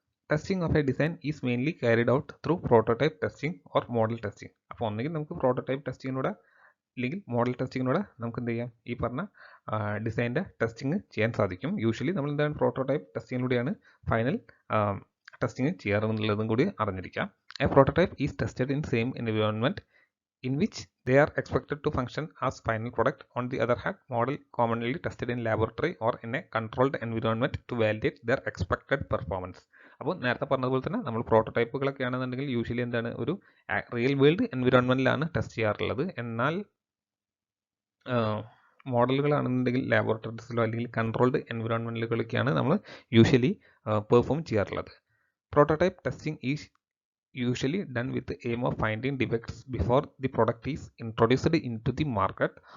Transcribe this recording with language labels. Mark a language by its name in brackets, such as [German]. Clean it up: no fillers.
[English] Testing of a design is mainly carried out through prototype testing or model testing. [Malayalam] അപ്പോൾ ഒന്നെങ്കിൽ നമുക്ക് prototype ടെസ്റ്റിങ്ങിലൂടെ അല്ലെങ്കിൽ model ടെസ്റ്റിങ്ങിലൂടെ നമുക്ക് എന്ത് ചെയ്യാം, ഈ പറഞ്ഞ ഡിസൈൻ്റെ ടെസ്റ്റിംഗ് ചെയ്യാൻ സാധിക്കും. യൂഷ്വലി നമ്മൾ എന്താണ് പ്രോട്ടോടൈപ്പ് ടെസ്റ്റിങ്ങിലൂടെയാണ് ഫൈനൽ ടെസ്റ്റിംഗ് ചെയ്യാറുള്ളതും കൂടി അറിഞ്ഞിരിക്കാം. [English] A prototype is tested in same environment in which they are expected to function as final product. On the other hand, model commonly tested in laboratory or in a controlled environment to validate their expected performance. [Malayalam] അപ്പോൾ നേരത്തെ പറഞ്ഞതുപോലെ തന്നെ നമ്മൾ പ്രോട്ടോടൈപ്പുകളൊക്കെ ആണെന്നുണ്ടെങ്കിൽ usually എന്താണ് ഒരു real world എൻവിറോൺമെൻറ്റിലാണ് test ചെയ്യാറുള്ളത്. എന്നാൽ മോഡലുകളാണെന്നുണ്ടെങ്കിൽ ലാബോറട്ടറീസിലോ അല്ലെങ്കിൽ കൺട്രോൾഡ് എൻവിറോൺമെൻറ്റുകളിലേക്കാണ് നമ്മൾ യൂഷ്വലി പെർഫോം ചെയ്യാറുള്ളത്. [English] Prototype testing is usually done with the aim of finding defects before the product is introduced into the market.